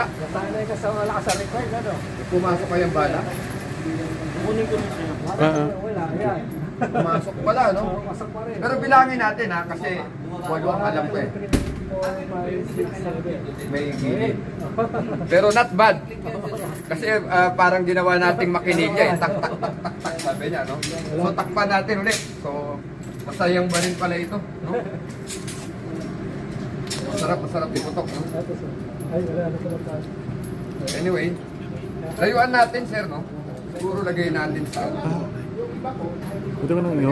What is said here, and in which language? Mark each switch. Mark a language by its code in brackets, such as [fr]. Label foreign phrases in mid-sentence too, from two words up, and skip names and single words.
[tl] Nasanay ka sa malakas ang recoil, ano? May pumasok kaya ang bala? Kunin ko rin siya. Wala, yan. Pumasok pala, no? Pumasok pa rin. Pero bilangin natin ha, kasi 8 ang alam ko eh. 4, 5, 6, 7. May gilid. Pero [en] not bad. [tl] Kasi parang ginawa nating makinilya eh. Tak, tak, tak, tak, tak, sabi niya, no? So takpan natin ulit. So, masayang ba rin pala ito, no? Masarap iputok, no? Ay, wala na pala. Anyway, layuan natin, sir, no? Siguro lagay natin sa Ito ka nang iyo?